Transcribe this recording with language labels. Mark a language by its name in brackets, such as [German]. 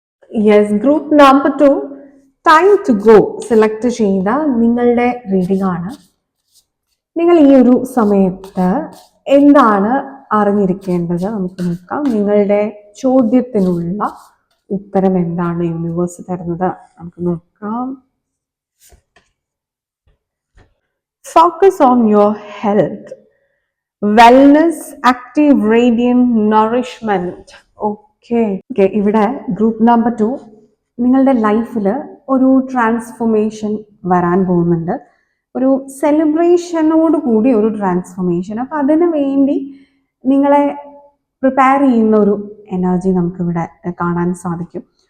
[Malayalam] Yes, group number 2 time to go select ചെയ്ത നിങ്ങളുടെ reading ആണ്. നിങ്ങൾ ഈ ഒരു സമയത്ത് എന്താണ് അറിഞ്ഞിരിക്കേണ്ടത് നമുക്ക് നോക്കാം. നിങ്ങളുടെ ചോദ്യത്തിനുള്ള ഉത്തരം എന്താണ് യൂണിവേഴ്സ് തരുന്നത് നമുക്ക് നോക്കാം. [English] Focus on your health, wellness, active, radiant, nourishment. [Malayalam] Okay, ഇവിടെ ഗ്രൂപ്പ് നമ്പർ 2 നിങ്ങളുടെ ലൈഫിൽ ഒരു ട്രാൻസ്ഫോർമേഷൻ വരാൻ പോകുന്നുണ്ട്. ഒരു സെലിബ്രേഷനോട് കൂടി ഒരു ട്രാൻസ്ഫോർമേഷൻ. അപ്പം അതിനു വേണ്ടി നിങ്ങളെ പ്രിപ്പയർ ചെയ്യുന്ന ഒരു എനർജി നമുക്കിവിടെ കാണാൻ സാധിക്കും.